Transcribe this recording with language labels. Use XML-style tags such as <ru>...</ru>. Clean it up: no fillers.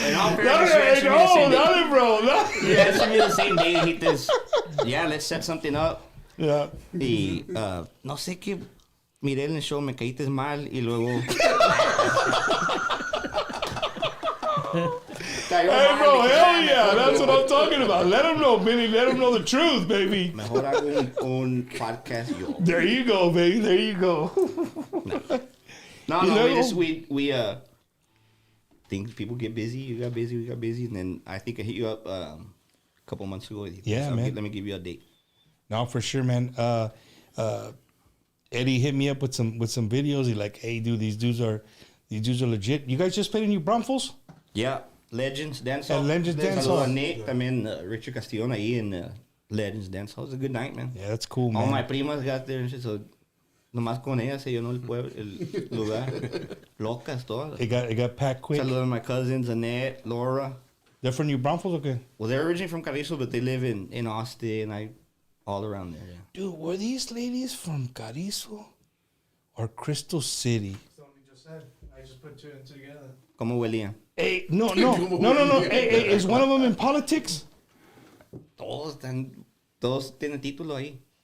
<en>Bro. You answered me the same day. Hit this. Yeah, let's set something up. Yeah.</en> <es>Y no sé qué. Miré en el show, me caíste mal, y luego.</es> <en>Hey, bro, hell yeah. That's what I'm talking about. Let them know, Benny. Let them know the truth, baby.</en> <es>Mejor hago un podcast yo.</es> <en>There you go, baby. There you go. No, we things, people get busy. You got busy, we got busy. And then I think I hit you up a couple months ago. Yeah, man. Let me give you a date. No, for sure, man. Eddie hit me up with some videos. He like, hey, dude, these dudes are legit. You guys just played in New Braunfels? Yeah, Legends Dance Hall. Legends Dance Hall. Nate, también Richard Castillon ahí in Legends Dance Hall. It was a good night, man. Yeah, that's cool, man. All my primas got there and shit, so</en> <es>nomás con ellas se llenó el lugar. Locas todas.</es> <en>It got packed quick. Saludos to my cousins, Annette, Laura. They're from New Braunfels, okay? Well, they're originally from Carrizo, but they live in Austin, all around there, yeah. Dude, were these ladies from Carrizo or Crystal City? Something you just said. I just put two and two together.</en> <es>¿Cómo huelían?</es> <en>Hey, no. Hey, is one of them in politics?</en> <es>Todos tienen título ahí.</es>